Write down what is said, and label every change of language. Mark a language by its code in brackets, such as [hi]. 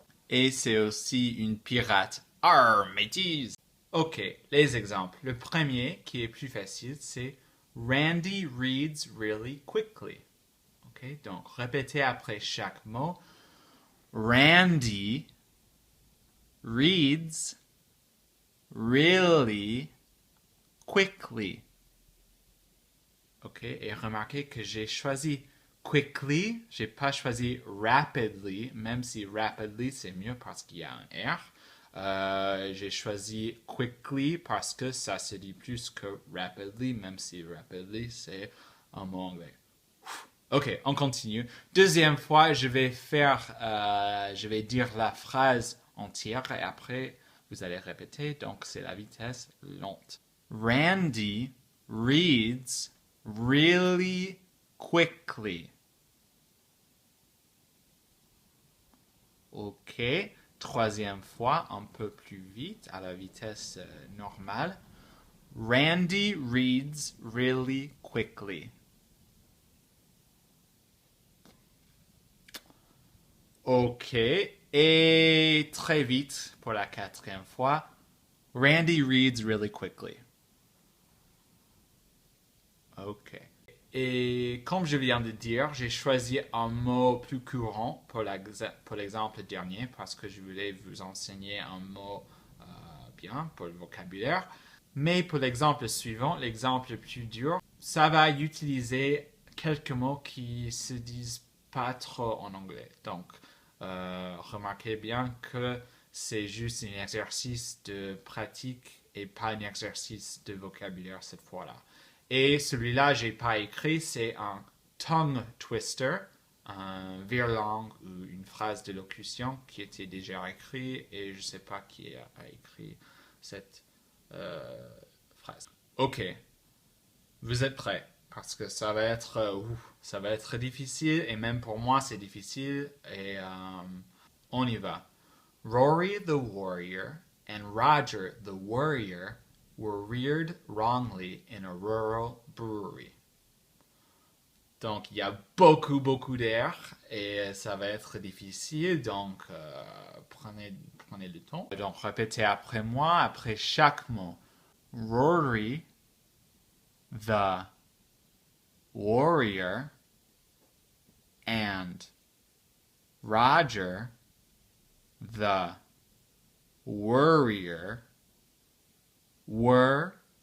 [fr] Et c'est aussi une pirate. Arr, métise. Ok, les exemples. Le premier, qui est plus facile, c'est [en] Randy reads really quickly. [fr] Ok, donc répétez après chaque mot. [en] Randy reads really quickly. [fr] Ok, et remarquez que j'ai choisi quickly, j'ai pas choisi rapidly, même si rapidly c'est mieux parce qu'il y a un R. J'ai choisi quickly parce que ça se dit plus que rapidly, même si rapidly c'est un mot anglais. Ok, on continue. Deuxième fois, je vais dire la phrase entière et après vous allez répéter. Donc c'est la vitesse lente. [en] Randy reads really quickly. Ok. [fr] Troisième fois, un peu plus vite, à la vitesse normale. [en] Randy reads really quickly. Ok. [fr] Et très vite, pour la quatrième fois. [en] Randy reads really quickly. Ok. [fr] Et comme je viens de dire, j'ai choisi un mot plus courant pour l'exemple dernier parce que je voulais vous enseigner un mot bien pour le vocabulaire. Mais pour l'exemple suivant, l'exemple plus dur, ça va utiliser quelques mots qui se disent pas trop en anglais. Donc, remarquez bien que c'est juste un exercice de pratique et pas un exercice de vocabulaire cette fois-là. Et celui-là, j'ai pas écrit, c'est un tongue twister, un virlang ou une phrase de locution qui était déjà écrit et je sais pas qui a écrit cette phrase. Ok, vous êtes prêts parce que ça va être difficile et même pour moi c'est difficile et on y va. [en] Rory the warrior and Roger the warrior were reared wrongly in a rural brewery. [fr] Donc, il y a beaucoup d'air et ça va être difficile. Donc, prenez le temps. Donc, répétez après moi, après chaque mot. [en] Rory, the warrior, and Roger, the worrier, were